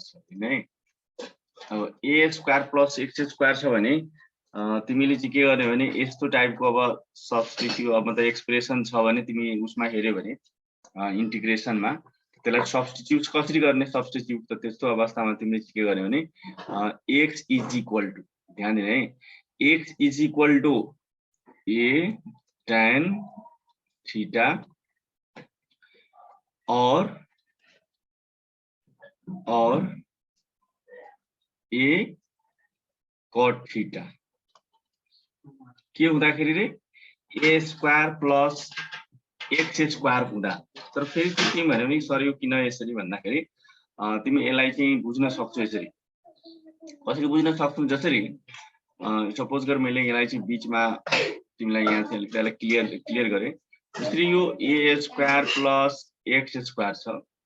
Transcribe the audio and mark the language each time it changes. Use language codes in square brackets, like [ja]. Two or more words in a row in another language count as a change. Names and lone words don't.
[ne] छ हैन अब [en] a square plus x square [ne] छ भने तिमीले चाहिँ के गर्ने भने यस्तो टाइपको अब सब्स्टिट्युट अब मतलब एक्सप्रेसन छ भने तिमी उसमा हेर्यो भने इन्टिग्रेसनमा त्यसलाई सब्स्टिट्युट कसरी गर्ने सब्स्टिट्युट त त्यस्तो अवस्थामा तिमीले के गर्ने भने [en] x is equal to [ne] ध्यान दिने है [en] x is equal to a tan theta और a cot theta [ne] के हुँदाखेरि रे [en] a square plus x square हुँदा [ne] तर फेरि के भन्यो नि सर यो किन यसरी भन्दाखेरि तिमी यसलाई चाहिँ बुझ्न सक्छौ यसरी कसरी बुझ्न सक्छौ जसरी सपोज गर मैले यसलाई चाहिँ बीचमा तिमीलाई यहाँ चाहिँ त्यसलाई क्लियर गरे जसरी यो [en] a square plus x square [ne] छ